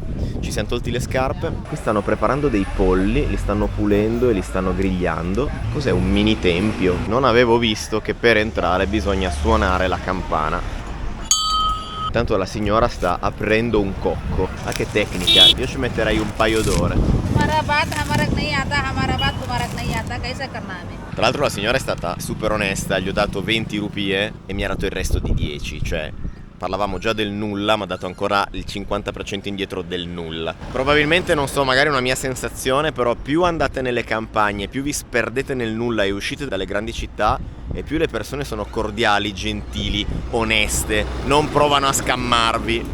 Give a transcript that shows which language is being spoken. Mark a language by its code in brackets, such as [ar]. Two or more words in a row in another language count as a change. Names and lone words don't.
[it] Ci siamo tolti le scarpe. Qui stanno preparando dei polli, li stanno pulendo e li stanno grigliando. Cos'è, un mini tempio? Non avevo visto che per entrare bisogna suonare la campana. Tanto la signora sta aprendo un cocco. Ah, che tecnica, io ci metterei un paio d'ore. [hi] हमारा बात हमारा नहीं आता हमारा बात तुम्हारा नहीं आता कैसे करना है हमें [it] Tra l'altro la signora è stata super onesta, gli ho dato 20 rupie e mi ha dato il resto di 10, cioè parlavamo già del nulla, ma ha dato ancora il 50% indietro del nulla. Probabilmente, non so, magari è una mia sensazione, però più andate nelle campagne, più vi sperdete nel nulla e uscite dalle grandi città, e più le persone sono cordiali, gentili, oneste, non provano a scammarvi.